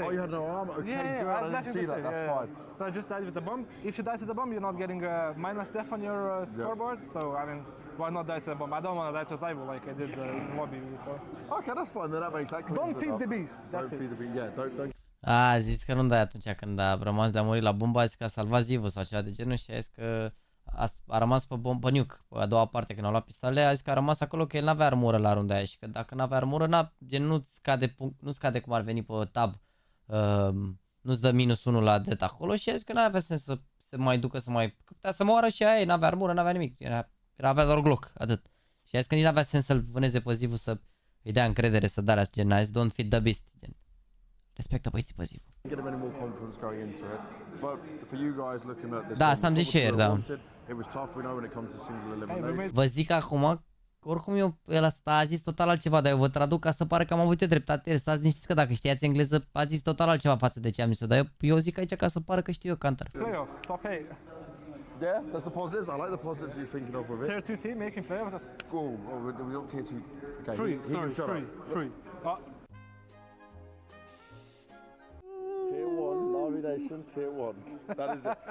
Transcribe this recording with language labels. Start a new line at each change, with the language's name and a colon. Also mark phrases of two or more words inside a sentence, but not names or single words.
English: Oh, you had no armor? Okay, good. I didn't see that. That's fine. So I just died with the bomb. If you die to the bomb, you're not getting a minus death on your scoreboard. So, I mean, why not die to the bomb? I don't want to die to Zybo like I did in the lobby before. Okay, that's fine. Then that makes that clear. Don't feed the beast. That's it. Don't feed the beast. Yeah, don't.
Romanian: A zis că nu dai atunci când a rămas de a muri la bombă, a zis că a salvat Zivu sau ceva de genul și a zis că a rămas pe nuke, pe a doua parte când au luat pistole, a zis că a rămas acolo că el n-avea armură la runda aia și că dacă n-avea armură, gen nu scade cum ar veni pe tab, nu-ți dă -1 la det acolo și a zis că n-avea sens să se mai ducă să mai putea să moară și aia, n-avea armură, n-avea nimic, avea doar Glock, atât. Și a zis că nici n-avea sens să-l vâneze pe Zivu să îi dea încredere să dea la gen, a zis
English: don't feed the beast,
Romanian: gen. Respectă băieții pe Zivu. Da, asta am zis și ieri, da. Vă zic acum, oricum el a zis total altceva, dar eu vă traduc ca să pare că am avut eu dreptate. Stați niște că dacă știați engleză, a zis total altceva față de ce am zis-o, dar eu zic aici ca să pară că știu eu Counter.
English: Playoffs, top 8. Yeah, that's the positives. I like the positives you're thinking of with it. Tier 2 team making playoffs. Cool. Oh, we don't tier 2. Okay. Free. Tier 1, Navi Nation, Tier 1. That is it.